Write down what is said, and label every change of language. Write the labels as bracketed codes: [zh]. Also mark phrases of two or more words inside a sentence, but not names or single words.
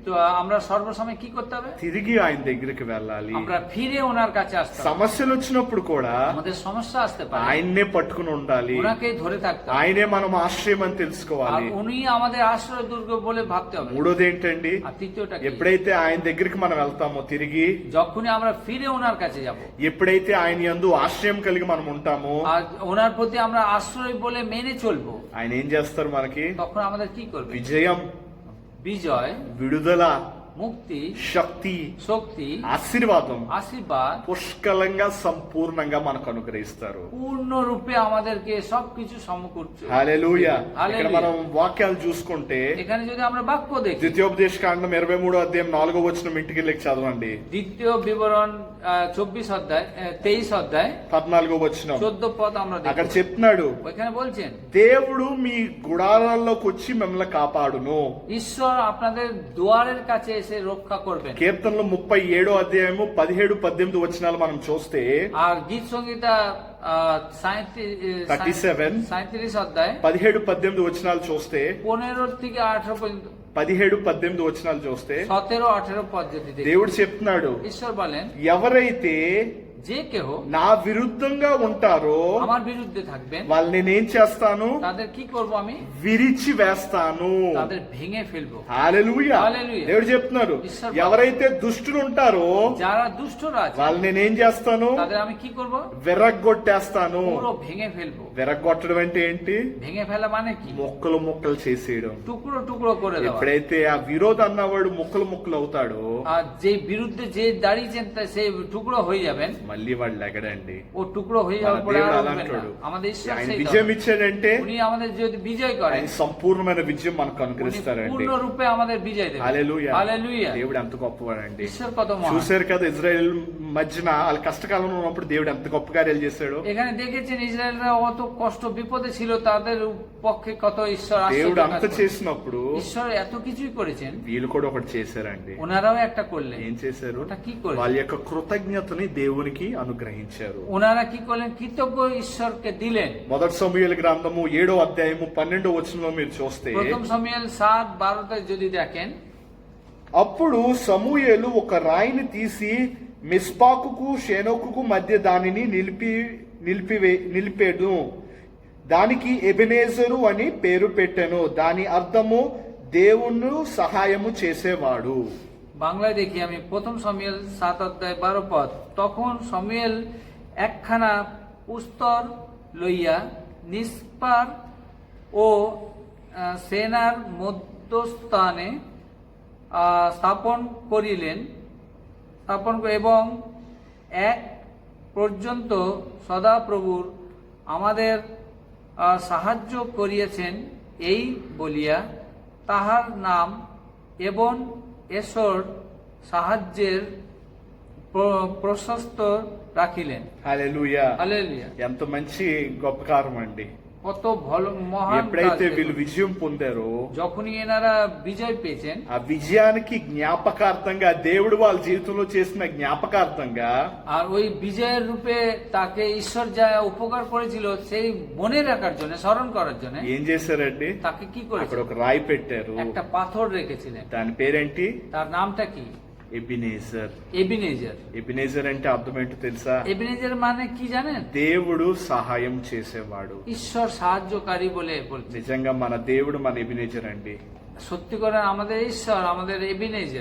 [bn] তো আমরা সর্বসময় কি করতে হবে? [te] తిరిగి ఆయన దగ్గరికి వెళ్ళాలి. [bn] আমরা ফিরে ওনার কাছে আসতে হবে। [te] సమస్యలు వచ్చినప్పుడు కూడా [bn] আমাদের সমস্যা আসতে পারে, [te] ఆయన్నే పట్టుకుని ఉండాలి. [bn] ওনাকেই ধরে থাকতে হবে। [te] ఆయనే మనం ఆశ్రయం అని [bn] আর [te] తెలుసుకోవాలి. [bn] উনি আমাদের আশ্রয় দুর্গ বলে ভাবতে হবে। [te] మూడోది ఏంటండి? [bn] আর তৃতীয়টা কি? [te] ఎప్పుడైతే ఆయన దగ్గరికి మనం వెళ్తామో తిరిగి, [bn] যখনই আমরা ফিরে ওনার কাছে যাব, [te] ఎప్పుడైతే ఆయన యందు ఆశ్రయం కలిగి మనం ఉంటామో, [bn] আর ওনার প্রতি আমরা আশ্রয় বলে মেনে চলবো, [te] ఆయన ఏం చేస్తారు మనకి? [bn] তখন আমাদের কি করবে? [te] విజయం, [bn] বিজয়, [te] విడుదల, [bn] মুক্তি, [te] శక్తి, [bn] শক্তি, [te] ఆశీర్వాదం [bn] আশীর্বাদ [te] పుష్కలంగా సంపూర్ణంగా మనకు అనుగ్రహిస్తారు. [bn] পূর্ণরূপে আমাদেরকে సবকিছু సమకూర్చు। [te] హల్లెలూయా. ఇక్కడ హల్లెలూయా। మనం వాక్యాలు చూసుకుంటే [bn] এখানে যদি আমরা বাক্য দেখি, [te] ద్వితీయోపదేశ కాండం 23వ అధ్యాయం 4వ వచనం ఇంటికి వెళ్ళి చదవండి. [bn] দ্বিতীয় বিবরণ 24 অধ্যায় 23 অধ্যায় [te] 14వ వచనం [bn] 14 পদ আমরা [te] అక్కడ [bn] দেখি। [te] చెప్తున్నాడు, [bn] ওইখানে বলছেন, [te] దేవుడు మీ గుడారాల్లోకి వచ్చి మిమ్మల్ని కాపాడును. [bn] ঈশ্বর আপনাদের দুয়ারের কাছে এসে রক্ষা করবেন। [te] కీర్తనలు 37వ అధ్యాయము 17, 18 వచనాలు మనం చూస్తే [bn] আর গীত সংহিতা 37 অধ্যায় [te] 17, 18 వచనాలు చూస్తే [bn] 15 থেকে 18 পর্যন্ত, [te] 17, 18 వచనాలు చూస్తే [bn] 17, 18 পদ যদি দেখি, [te] దేవుడు చెప్తున్నాడు, [bn] ঈশ্বর বলেন, [te] ఎవరైతే [bn] যে কেহ [te] నా విరుద్ధంగా ఉంటారో [bn] আমার বিরুদ্ধে থাকবেন, [te] వాళ్ళని నేనేం చేస్తాను? [bn] তাদের কি করব? আমি [te] విరిచి వేస్తాను. [bn] তাদের ভেঙে ফেলবো। [te] హల్లెలూయా. హల్లెలూయా. దేవుడు చెప్తున్నాడు, [bn] ঈশ্বর [te] ఎవరైతే దుష్టులు ఉంటారో [bn] যারা দুষ্টরা আছে, [te] వాళ్ళని నేనేం చేస్తాను? [bn] তাদের আমি কি করব? [te] విరగ్గొట్టేస్తాను. [bn] পুরো ভেঙে ফেলবো। [te] విరగ్గొట్టడం అంటే ఏంటి? [bn] ভেঙে ফেলা মানে কি? [te] ముక్కలు ముక్కలు చేసేయడం. [bn] টুকরো টুকরো করে দেওয়া। [te] ఎప్పుడైతే ఆ విరోధ అన్నవాడు ముక్కలు ముక్కలు అవుతాడో, [bn] আর যে বিরুদ্ধে যে দাঁড়িয়েছেন সে টুকরো হয়ে যাবেন, [te] మళ్ళీ వాడు లెగడండి. [bn] ও টুকরো হয়ে [te] మన [bn] যাওয়ার পরে [te] దేవుడు [bn] আর [te] అలా [bn] উঠবেন না। [te] అంటాడు, [bn] আমাদের ঈশ্বর [te] ఆయన [bn] সেই [te] విజయం [bn] ধরনের। [te] ఇచ్చాడంటే [bn] উনি আমাদের যদি বিজয় করেন, [te] ఆయన సంపూర్ణమైన విజయం మనకు [bn] উনি [te] అనుగ్రహిస్తారండి. [bn] পূর্ণ রূপে আমাদের বিজয় দেবেন। [te] హల్లెలూయా. [bn] হালেলুয়া। [te] దేవుడు ఎంత గొప్పవాడండి. [bn] ঈশ্বর কত মহান। [te] చూశారు కదా ఇజ్రాయెల్ మధ్యన వాళ్ళ కష్టకాలంలో ఉన్నప్పుడు దేవుడు ఎంత గొప్ప కార్యాలు చేశాడు. [bn] এখানে দেখেছেন ইসরায়েলরা অত কষ্ট বিপদে ছিল, তাদের পক্ষে কত ঈশ্বর [te] దేవుడు [bn] আশ্চর্য [te] అంత [bn] কাজ করেছেন। [te] చేసినప్పుడు [bn] ঈশ্বর এত কিছুই করেছেন, [te] వీళ్ళు కూడా ఒకటి చేశారండి. [bn] ওনারাও একটা করলেন। [te] ఏం చేశారు? [bn] ওটা কি করে? [te] వాళ్ళ యొక్క కృతజ్ఞతని దేవునికి అనుగ్రహించారు. [bn] ওনারা কি করলেন? কৃতজ্ঞ ঈশ্বরকে দিলেন। [te] మొదటి సమూయేలు గ్రంథము 7వ అధ్యాయము 12వ వచనంలో మీరు చూస్తే, [bn] প্রথম শমূয়েল 7:12 যদি দেখেন, [te] అప్పుడు సమూయేలు ఒక రాయిని తీసి మిస్పాకుకు షేనోకుకు మధ్య దానిని నిలిపేడు. దానికి ఎబెనేజరు అని పేరు పెట్టెను. దాని అర్థము దేవుణ్ణి సహాయము చేసేవాడు. [bn] বাংলায় দেখি আমি, প্রথম শমূয়েল 7:12 পদ। তখন শমূয়েল একখানা পুস্তর লইয়া নিস্পার ও সেনার মধ্যস্থানে স্থাপন করিলেন এবং এক পর্যন্ত সদাপ্রভুর আমাদের সাহায্য করিয়াছেন এই বলিয়া তাহার নাম এবং এসর সাহায্যের প্রশস্ত রাখিলেন। [te] హల్లెలూయా. [bn] হালেলুয়া। [te] ఎంత మంచి గొప్ప కార్యం అండి. [bn] কত ভালো মহান কাজ [te] ఎప్పుడైతే వీళ్ళు [bn] দেখুন। [te] విజయం పొందారో, [bn] যখনই এনারা বিজয় পেয়েছেন, [te] ఆ విజయానికి జ్ఞాపకార్థంగా దేవుడు వాళ్ళ జీవితంలో చేసిన జ్ఞాపకార్థంగా [bn] আর ওই বিজয়ের রূপে তাকে ঈশ্বর যা উপকার করেছিল সেই মনে রাখার জন্য, স্মরণ করার জন্য [te] ఏం చేశారండి? [bn] তাকে কি [te] అక్కడ [bn] করেছিল? [te] ఒక రాయి పెట్టారు. [bn] একটা পাথর রেখেছিলেন। [te] దాని పేరేంటి? [bn] তার নামটা কি? [te] ఎబినేజర్. [bn] এবিনেজার। [te] ఎబినేజర్ అంటే అర్థం ఏంటో తెలుసా? [bn] এবিনেজার মানে কি জানেন? [te] దేవుడు సహాయం చేసేవాడు. [bn] ঈশ্বর সাহায্যকারী বলে বলছে। [te] నిజంగా మన దేవుడు మన ఎబినేజర్ అండి. [bn] সত্যি করে আমাদের ঈশ্বর আমাদের এবিনেজার।